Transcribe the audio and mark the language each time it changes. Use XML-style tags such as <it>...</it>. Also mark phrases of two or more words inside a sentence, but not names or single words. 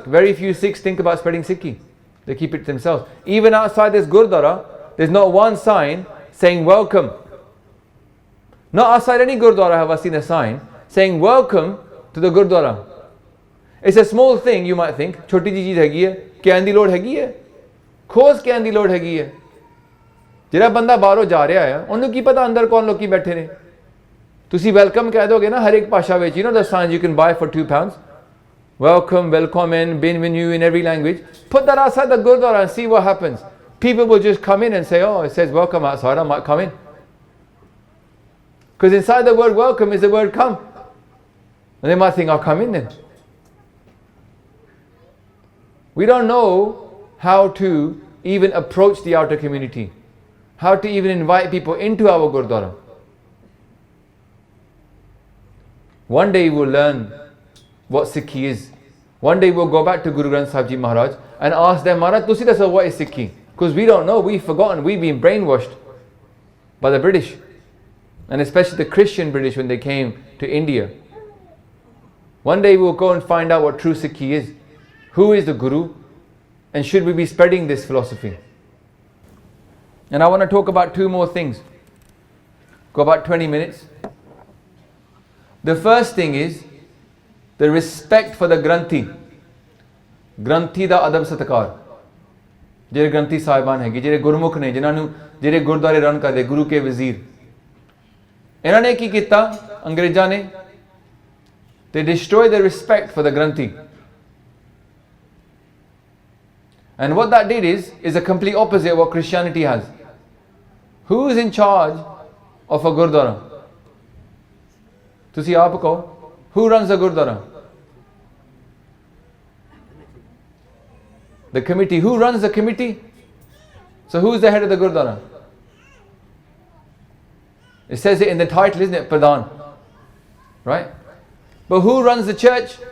<en>Very few Sikhs think about spreading Sikhi. They keep it to themselves. Even outside this Gurdwara, there's not one sign saying welcome. Not outside any Gurdwara have I seen a sign saying welcome to the Gurdwara. It's a small thing, you might think.</en> <pa>ਛੋਟੀ ਜੀ ਚੀਜ਼ ਹੈਗੀ ਹੈ। ਕਹਿਣ ਦੀ ਲੋੜ ਹੈਗੀ ਹੈ। ਖੋਸ ਕਹਿਣ ਦੀ ਲੋੜ ਹੈਗੀ ਹੈ. Khos kehn di lod hegi hai. ਜਿਹੜਾ ਬੰਦਾ ਬਾਹਰੋਂ ਜਾ ਰਿਹਾ ਹੈ ਉਹਨੂੰ ਕੀ ਪਤਾ ਅੰਦਰ ਕੌਣ ਲੋਕੀ ਬੈਠੇ ਨੇ ਤੁਸੀਂ ਵੈਲਕਮ ਕਹਿ ਦੋਗੇ ਨਾ ਹਰ ਇੱਕ ਭਾਸ਼ਾ ਵਿੱਚ</pa> <en>you know the signs you can buy for £2 welcome, welcome in, bienvenue in every language. Put that outside the Gurdwara and see what happens. People will just come in and say, oh, it says welcome outside, I might come in. Because inside the word welcome is the word come. And they might think, I'll come in then. We don't know how to even approach the outer community. How to even invite people into our Gurdwara. One day we'll learn what Sikhi is. One day we'll go back to Guru Granth Sahib Ji Maharaj and ask them, Maharaj,</en> <pa>ਤੁਸੀਂ ਦੱਸੋ</pa> <en>what is Sikhi? Because we don't know, we've forgotten, we've been brainwashed by the British. And especially the Christian British when they came to India. One day we'll go and find out what true Sikhi is. Who is the Guru? And should we be spreading this philosophy? And I want to talk about two more things. Got about 20 minutes. The first thing is the respect for the Granthi.</en> <pa>ਗ੍ਰੰਥੀ ਦਾ ਅਦਬ ਸਤਿਕਾਰ. ਜਿਹੜੇ ਗ੍ਰੰਥੀ ਸਾਹਿਬਾਨ ਹੈਗੇ ਜਿਹੜੇ ਗੁਰਮੁਖ ਨੇ ਜਿਨ੍ਹਾਂ ਨੂੰ ਜਿਹੜੇ ਗੁਰਦੁਆਰੇ ਰਨ ਕਰਦੇ ਗੁਰੂ ਕੇ ਵਜ਼ੀਰ ਇਹਨਾਂ ਨੇ ਕੀ ਕੀਤਾ ਅੰਗਰੇਜ਼ਾਂ ਨੇ</pa> <en>they destroyed the respect for the Granthi. And what that did is a complete opposite of what Christianity has. Who is in charge of a Gurdwara?</en> <pa>ਤੁਸੀਂ ਆਪ ਕਹੋ.</pa> <en>Who runs the Gurdwara? The committee. Who runs the committee? So who is the head of the Gurdwara? It says it in the title, isn't it? Pradhan. Right? But who runs the church?</en>